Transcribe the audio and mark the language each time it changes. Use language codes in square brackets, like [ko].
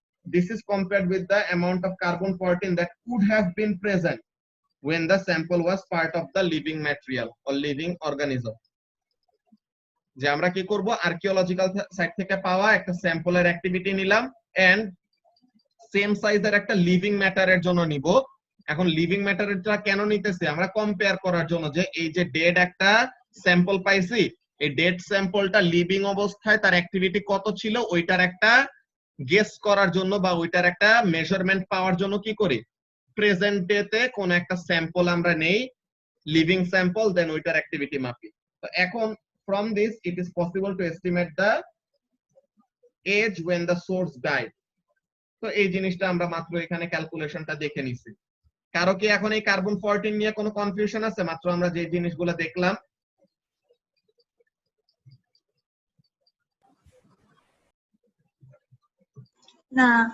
[en] This is compared with the amount of carbon 14 that could have been present when the sample was part of the living material or living organism. [bn] যে আমরা কি করব, archaeological site থেকে পাওয়া একটা স্যাম্পলের activity নিলাম and same সাইজের একটা লিভিং ম্যাটারের জন্য নিব। এখন লিভিং ম্যাটারটা কেন নিতেছি, আমরা কম্পেয়ার করার জন্য যে এই যে ডেড একটা স্যাম্পল পাইছি, এই ডেড স্যাম্পলটা লিভিং অবস্থায় তার অ্যাক্টিভিটি কত ছিল ওইটার একটা গেস করার জন্য বা ওইটার একটা মেজারমেন্ট পাওয়ার জন্য কি করি, প্রেজেন্ট ডেতে কোন একটা স্যাম্পল আমরা নেই, লিভিং স্যাম্পল, দেন ওইটার অ্যাক্টিভিটি মাপি। তো এখন [en] from this it is possible to estimate the age when the source died. [bn] তো এই জিনিসটা আমরা মাত্র এখানে ক্যালকুলেশনটা দেখে নিছি। কারো কি এখন এই কার্বন 14 নিয়ে কোনো কনফিউশন আছে? মাত্র আমরা যে জিনিসগুলো দেখলাম। না।